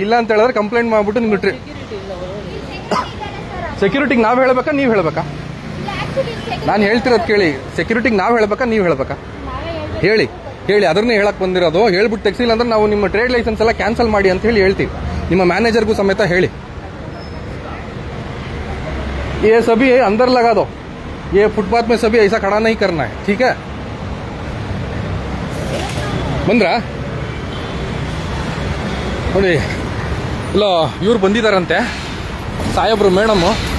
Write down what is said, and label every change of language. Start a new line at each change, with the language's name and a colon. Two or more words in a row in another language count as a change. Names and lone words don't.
Kannada: ಇಲ್ಲ ಅಂತ ಹೇಳಿದ್ರೆ ಕಂಪ್ಲೇಂಟ್ ಮಾಡಿಬಿಟ್ಟು ನಿಮ್ಗೆ ಸೆಕ್ಯೂರಿಟಿಗೆ ನಾವು ಹೇಳಬೇಕಾ ನೀವು ಹೇಳಬೇಕಾ? ನಾನು ಹೇಳ್ತಿರೋದು ಕೇಳಿ. ಸೆಕ್ಯೂರಿಟಿಗೆ ನಾವು ಹೇಳಬೇಕಾ ನೀವು ಹೇಳಬೇಕಾ? ಹೇಳಿ ಅದನ್ನೇ ಹೇಳಕ್ ಬಂದಿರೋದು. ಹೇಳ್ಬಿಟ್ಟು ತೆಗ್ಸಿಲ್ಲ ಅಂದ್ರೆ ನಾವು ನಿಮ್ಮ
English: trade license
Kannada: ಎಲ್ಲ ಕ್ಯಾನ್ಸಲ್ ಮಾಡಿ ಅಂತ ಹೇಳಿ ಹೇಳ್ತೀವಿ. ನಿಮ್ಮ ಮ್ಯಾನೇಜರ್ಗೂ ಸಮೇತ ಹೇಳಿ.
Hindi: ये सभी अंदर लगा दो, ये फुटपाथ में सभी ऐसा खड़ा नहीं करना है, ठीक है?
Kannada: ಬಂದ್ರಾ ನೋಡಿ. ಇಲ್ಲ ಇವ್ರು ಬಂದಿದ್ದಾರಂತೆ ಸಾಹೇಬ್ರು, ಮೇಡಮ್ಮು.